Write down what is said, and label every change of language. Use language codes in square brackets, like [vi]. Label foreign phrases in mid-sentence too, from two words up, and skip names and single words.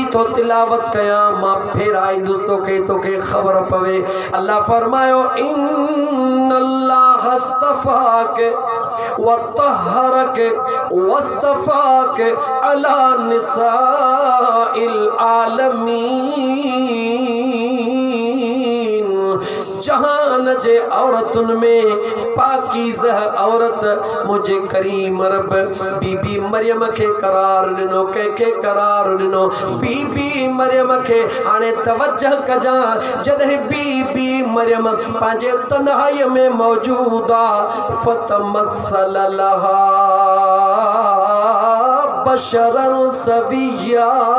[sd] तो तिलावत कया मां फेराई दोस्तों के तो के खबर पवे अल्लाह फरमायो [ar] إن الله اصطفاك وطهرك واصطفاك على نساء العالمين [sd] जहां जहान जे औरतुन में पाकीज़ा औरत मुझे करीम रब बीबी मरियम के करार ॾिनो, कंहिंखे करार ॾिनो बीबी मरियम के। हाणे तवज्जह कजा, जॾहिं बीबी मरियम पंहिंजे तन्हाई में मौजूद आ, [ar] فتمثل لها بشرا سويا.